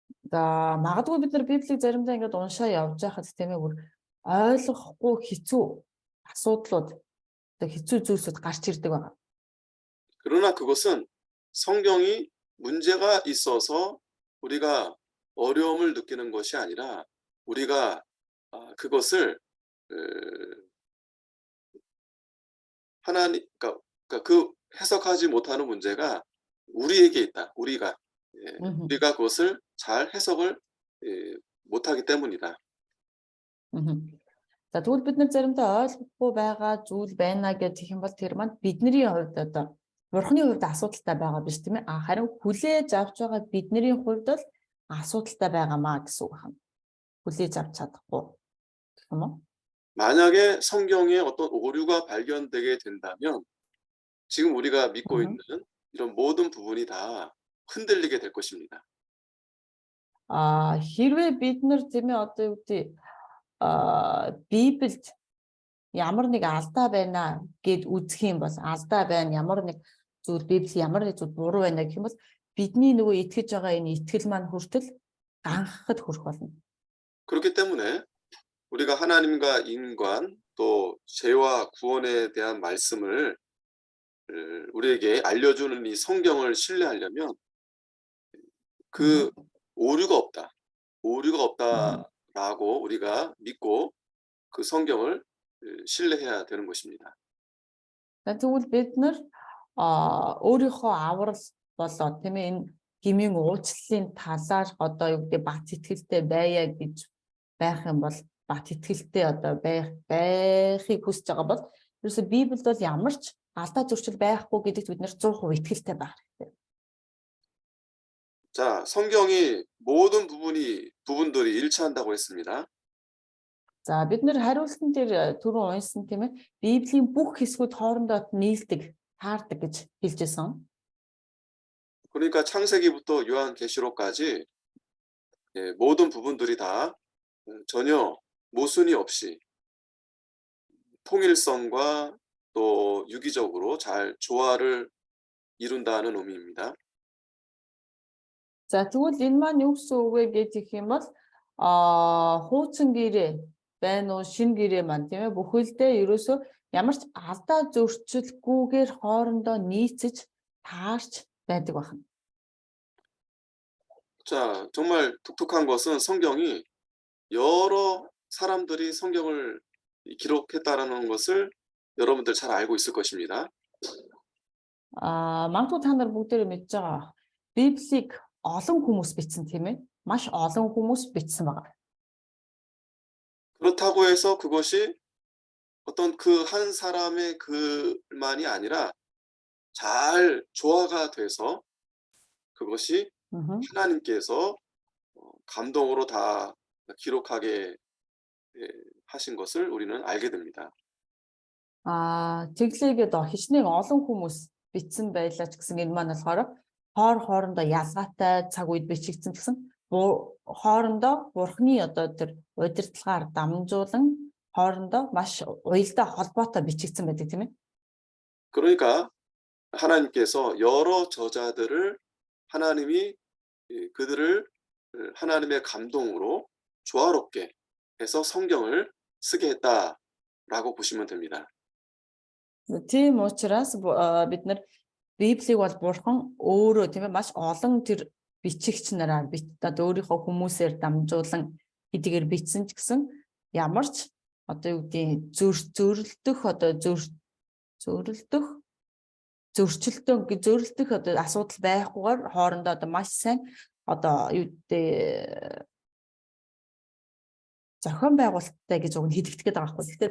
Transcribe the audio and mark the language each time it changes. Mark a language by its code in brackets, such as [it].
[mn] За магадгүй бид нар Библийг заримдаа ингээд уншаа явж байхад тийм ээ ойлгохгүй хэцүү асуудлууд одоо хэцүү зүйлсүүд гарч ирдэг байна. [ko] 그러나 그것은 성경이 문제가 있어서 우리가 어려움을 느끼는 것이 아니라 우리가 그것을 하나님 그러니까 그 해석하지 못하는 문제가 우리에게 있다. 우리가 그것을 잘 해석을 못하기 때문이다. [mn] За тэгвэл бид нар заримдаа ойлгохгүй байгаа зүйл байна гэх юм бол тэр маань бидний хувьд одоо Бурхны хувьд асуудалтай байгаа биш тийм ээ. Харин хүлээж авч байгаа бидний хувьд бол асуудалтай байгаамаа гэсэн үг байна. хүлээж авч чадахгүй гэх юм уу? [ko] 만약에 성경에 어떤 오류가 발견되게 된다면 지금 우리가 믿고 있는 이런 모든 부분이 다 흔들리게 될 것입니다. [mn] Хэрвээ бид нар тийм ээ одоо юу гэдэг Библиэд ямар нэг алдаа байна гэд үзэх юм бол алдаа байна ямар нэг зүйл Библи ямар нэг зүйл буруу байна гэх юм бол бидний нөгөө итгэж байгаа энэ итгэл маань хүртэл ганхахад хүрэх болно. [ko] 그렇기 때문에 우리가 하나님과 인간 또 죄와 구원에 대한 말씀을 우리에게 알려주는 이 성경을 신뢰하려면 그 오류가 없다라고 우리가 믿고 그 성경을 신뢰해야 되는 것입니다. [mn] Тэгвэл бид нар өөрийнхөө аврал болоо тийм ээ энэ гмийн уучлалын талаар одоо юу гэдэг бат итгэлтэй байя гэж байх юм бол бат итгэлтэй одоо байхыг хүсэж байгаа бол ерөөсө Библиэд бол ямар ч алдаа зөрчил байхгүй гэдэгт бид нэр 100% итгэлтэй байх хэрэгтэй. [ko] 자, 성경이 모든 부분들이 일치한다고 했습니다. [mn] За бид нэр хариултан дээр түрүүн уншсан тийм ээ. Библийн бүх хэсгүүд хоорондоо нийлдэг, таардаг гэж хэлжсэн. [ko] 그러니까 창세기부터 요한계시록까지 모든 부분들이 다 전혀 모순이 없이 통일성과 또 유기적으로 잘 조화를 이룬다는 의미입니다. [mn] За тэгвэл энэ маань юу гэсэн үг вэ гэх юм бол хуучин гэрээ байна уу шин гэрээ маань тийм ээ бүхэлдээ ерөөсөө ямар ч алдаа зөрчилгүйгээр хоорондоо нийцэж таарч байдаг байна. [ko] 자, 정말 독특한 것은 성경이 여러 사람들이 성경을 기록했다라는 것을 여러분들 잘 알고 있을 것입니다. [mn] Магадгүй та нар бүгдээрээ мэдж байгаа. Библийг олон хүмүүс бичсэн тийм ээ. Маш олон хүмүүс бичсэн байгаа. [ko] 그렇다고 해서 그것이 어떤 그 한 사람의 글만이 아니라 잘 조화가 돼서 그것이 하나님께서 감동으로 다 기록하게 하신 것을 우리는 알게 됩니다. [mn] Тэглээгээд хичнээн олон хүмүүс бичсэн байлаа ч гэсэн энэ маань болохоор хоорондоо ялгаатай цаг үед бичигдсэн гэсэн хоорондоо Бурхны одоо тэр удирдлагаар дамжуулан хоорондоо маш уялдаа холбоотой бичигдсэн байдаг тийм ээ. [ko] 그러니까 하나님께서 여러 저자들을 하나님이 그들을 하나님의 감동으로 조화롭게 해서 성경을 쓰게 했다라고 보시면 됩니다. [mn] Тийм учраас бид нар Библийг бол Бурхан өөрөө тийм ээ маш олон тэр бичигч нараар өөрийнхөө хүмүүсээр дамжуулан хэдийгээр бичсэн ч гэсэн ямар ч одоо юу гэдгийг зөрчилдөх одоо асуудал байхгүйгээр хоорондоо одоо маш сайн одоо юу гэдэг зохион байгуулалттай гэж үг нь хэлэгдэхэд байгаа байхгүй.